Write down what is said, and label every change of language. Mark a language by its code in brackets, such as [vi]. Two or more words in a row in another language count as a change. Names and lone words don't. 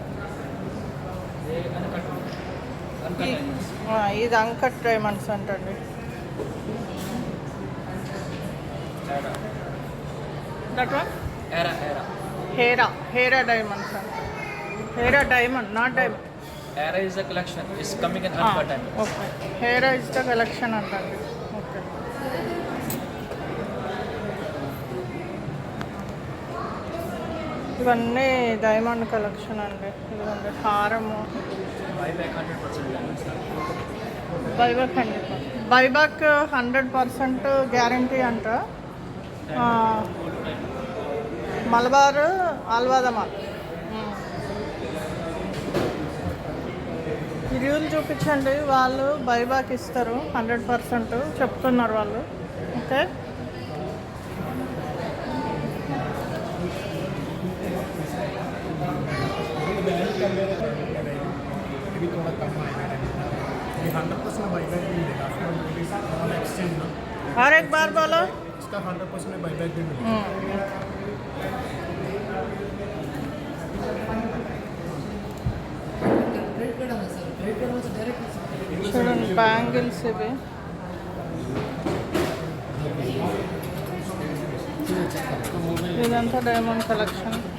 [te] ఇది అంకట్ డైమండ్స్ అంటండి. [en] that one Hera diamonds అంట. Hera diamond, not diamond. Hera is the collection. It's coming in Alpha time. [te] ఓకే, [en] Hera is the collection [te] అంటండి. ఓకే, ఇవన్నీ [en] diamond collection [te] అండి. ఇదిగోండి హారము. [en] buyback 100% guarantee [te] అంట. మలబార్ ఆల్వాదా మాల్. రివ్యూలు చూపించండి, వాళ్ళు బైబ్యాక్ ఇస్తారు 100% చెప్తున్నారు వాళ్ళు. ఓకే, [hi] और एक बार बोलो. इसका 100% बाईबैक भी मिलेगा. [te] చూడండి, బ్యాంగిల్స్ ఇవి. ఇదంతా [en] diamond collection.